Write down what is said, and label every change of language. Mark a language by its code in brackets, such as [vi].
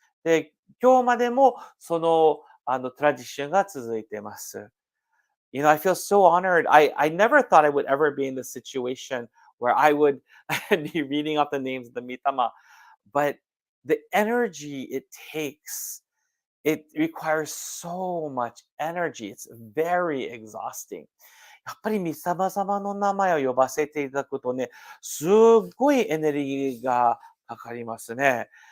[ja] で、今日までもその、トラディションが続いています。 [en] I feel so honored. I never thought I would ever be in this situation where I would be reading off the names of the Mitama. But the energy it takes, it requires so much energy. It's very exhausting. [ja] やっぱり御霊様の名前を呼ばせていただくとね、すっごいエネルギーがかかりますね。